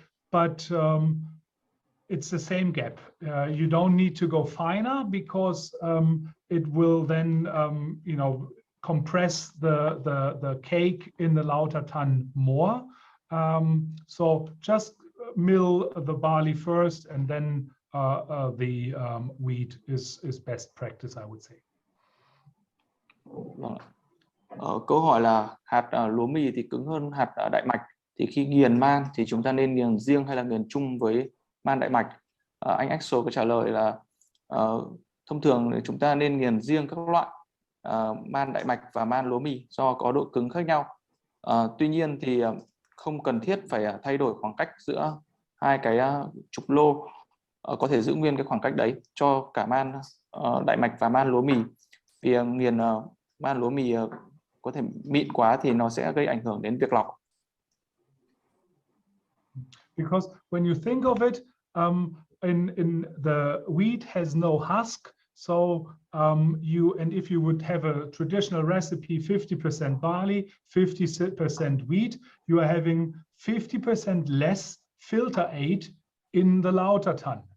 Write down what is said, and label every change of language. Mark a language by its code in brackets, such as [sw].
[en] But it's the same gap. You don't need to go finer because it will then compress the cake in the lauter ton more. So just mill the barley first, and then the wheat is best practice, I would say. [vi] Câu hỏi là hạt lúa mì thì cứng hơn hạt đại mạch, thì khi nghiền man thì chúng ta nên nghiền riêng hay là nghiền chung với man đại mạch? Anh Axel có trả lời là thông thường chúng ta nên nghiền riêng các loại man đại mạch và man lúa mì do có độ cứng khác nhau. Tuy nhiên thì không cần thiết phải thay đổi khoảng cách giữa hai cái trục lô, có thể giữ nguyên cái khoảng cách đấy cho cả man đại mạch và man lúa mì, vì nghiền man lúa mì có thể mịn quá thì nó sẽ gây ảnh hưởng đến việc lọc. [en] Because when you think of it, in the wheat has no husk, so if you would have a traditional recipe, 50% barley, 50% wheat, you are having 50% less filter aid in the lauter ton.